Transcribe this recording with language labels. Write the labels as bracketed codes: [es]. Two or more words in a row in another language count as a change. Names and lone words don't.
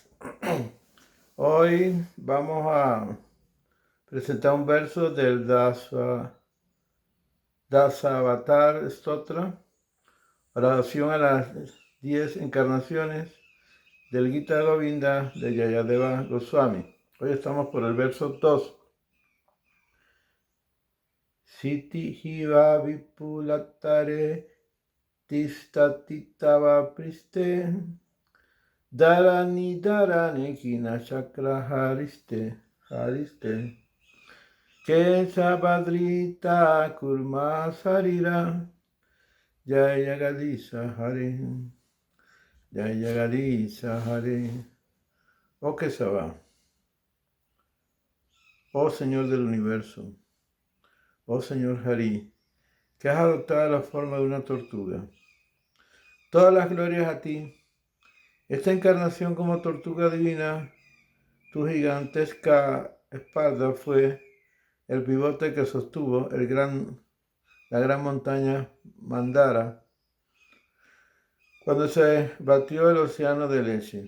[es] Hoy vamos a presentar un verso del Dasavatar Stotra, oración a las 10 encarnaciones del Gita Govinda de Jayadeva Goswami. Hoy estamos por el verso 2. [sa] क्षितिरिह विपुलतरे तिष्ठति तव पृष्ठे धरणि किण चक्र गरिष्ठे केशव धृत कूर्म शरीर जय जगदीश हरे जय जगदीश हरे. [es] Oh Kesava, oh Señor del universo, oh Señor Hari, que has adoptado la forma de una tortuga. Todas las glorias a ti. Esta encarnación como tortuga divina, tu gigantesca espalda fue el pivote que sostuvo la gran montaña Mandara cuando se batió el océano de leche.